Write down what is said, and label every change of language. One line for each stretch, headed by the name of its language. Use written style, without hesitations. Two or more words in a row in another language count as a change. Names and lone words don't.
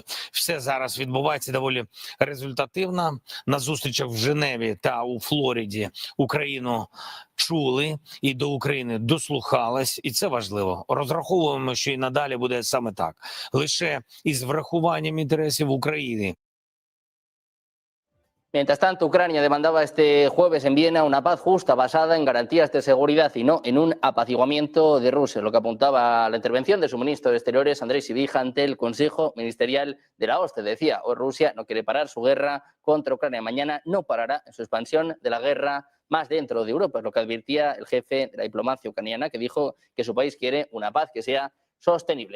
Ukrainian: Все зараз відбувається доволі результативно. На зустрічах в Женеві та у Флориді Україну чули і до України дослухались, і це важливо. Розраховуємо, що і надалі буде саме так. Лише із врахуванням інтересів України.
Spanish: Mientras tanto, Ucrania demandaba este jueves en Viena una paz justa basada en garantías de seguridad y no en un apaciguamiento de Rusia, lo que apuntaba a la intervención de su ministro de Exteriores, Andrei Sybiha, ante el Consejo Ministerial de la OSCE. Decía, hoy Rusia no quiere parar su guerra contra Ucrania. Mañana no parará en su expansión de la guerra más dentro de Europa, es lo que advirtía el jefe de la diplomacia ucraniana, que dijo que su país quiere una paz que sea sostenible.